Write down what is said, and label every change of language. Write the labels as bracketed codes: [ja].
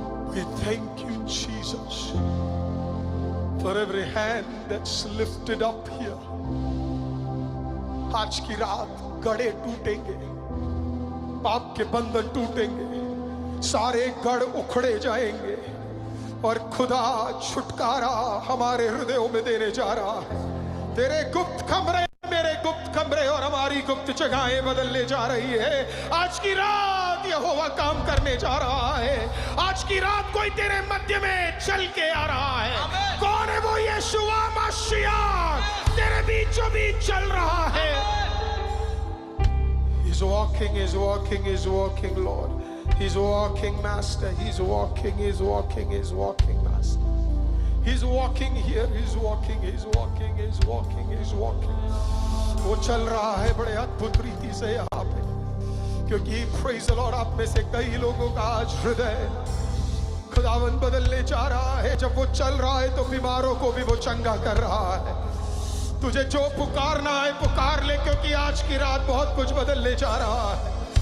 [en] We thank you, Jesus, for every hand that's lifted up here. [hi] आज की रात गढ़े टूटेंगे, पाप के बंधन टूटेंगे, सारे गढ़ उखड़े जाएंगे और खुदा छुटकारा हमारे हृदयों में देने जा रहा है। तेरे गुप्त कमरे, मेरे गुप्त कमरे और हमारी गुप्त जगहें बदलने जा रही है। आज की रात यहोवा काम करने जा रहा है। आज की रात कोई तेरे मध्य में चल के आ रहा है। कौन है वो? यीशुआ मसीहा तेरे बीचों बीच चल रहा है। [en] He's walking, he's walking, he's walking, Lord. He's walking, Master. He's walking, he's walking, he's walking, Master. He's walking here, he's walking, he's walking, he's walking, he's walking. [hi] वो चल रहा है बड़े अद्भुत रीति से यहाँ पे, क्योंकि [en] praise the Lord, [hi] आप में से कई लोगों का आज हृदय खुदावन बदलने जा रहा है। जब वो चल रहा है तो बीमारों को भी वो चंगा कर रहा है। तुझे जो पुकारना है पुकार ले, क्योंकि आज की रात बहुत कुछ बदलने जा रहा है।